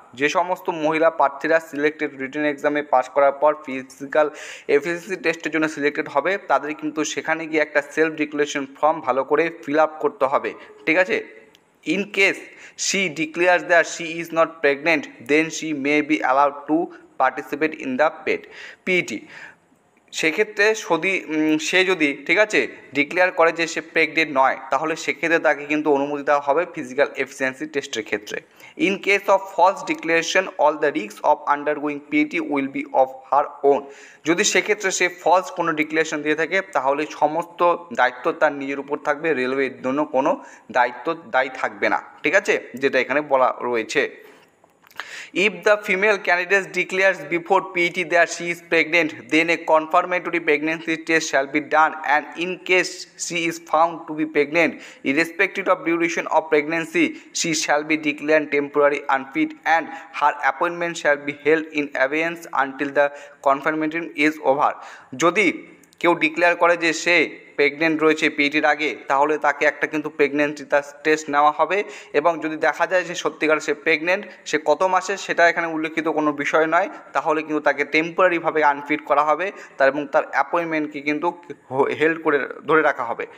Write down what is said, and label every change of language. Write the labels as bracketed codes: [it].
[bn] যে সমস্ত মহিলা প্রার্থীরা সিলেক্টেড রিটেন এক্সামে পাস করার পর ফিজিক্যাল এফিসিয়েন্সি টেস্টের জন্য সিলেক্টেড হবে, তাদের কিন্তু সেখানে গিয়ে একটা সেলফ ডিক্লারেশন ফর্ম ভালো করে ফিল আপ করতে হবে। ঠিক আছে, [en] in case she declares that she is not pregnant, then she may be allowed to participate in the PET। [bn] সেক্ষেত্রে সে যদি ঠিক আছে ডিক্লেয়ার করে যে সে প্রেগনেন্ট নয়, তাহলে সেক্ষেত্রে তাকে কিন্তু অনুমতি দেওয়া হবে ফিজিক্যাল এফিসিয়েন্সি টেস্টের ক্ষেত্রে। [en] In case of false declaration all the risk of undergoing PET will be of her own. [bn] যদি সেক্ষেত্রে সে ফলস কোনো ডিক্লারেশন দিয়ে থাকে, তাহলে সমস্ত দায়িত্ব তার নিজের উপর থাকবে, রেলওয়ের জন্য কোনো দায়ী থাকবে না। ঠিক আছে, যেটা এখানে বলা রয়েছে। [en] If the female candidate declares before PET that she is pregnant, then a confirmatory pregnancy test shall be done, and in case she is found to be pregnant, irrespective of duration of pregnancy, she shall be declared temporary unfit, and her appointment shall be held in abeyance until the confirmatory is over। [bn] যদি কেউ declare করে যে সে pregnant রয়েছে পিইটির আগে, তাহলে তাকে একটা কিন্তু প্রেগনেন্সি তার টেস্ট নেওয়া হবে, এবং যদি দেখা যায় যে সত্যিকার সে প্রেগনেন্ট, সে কত মাসে সেটা এখানে উল্লেখিত কোনো বিষয় নয়, তাহলে কিন্তু তাকে টেম্পোরারিভাবে আনফিট করা হবে, তার এবং তার অ্যাপয়েন্টমেন্টকে কিন্তু হেল্ড করে ধরে রাখা হবে।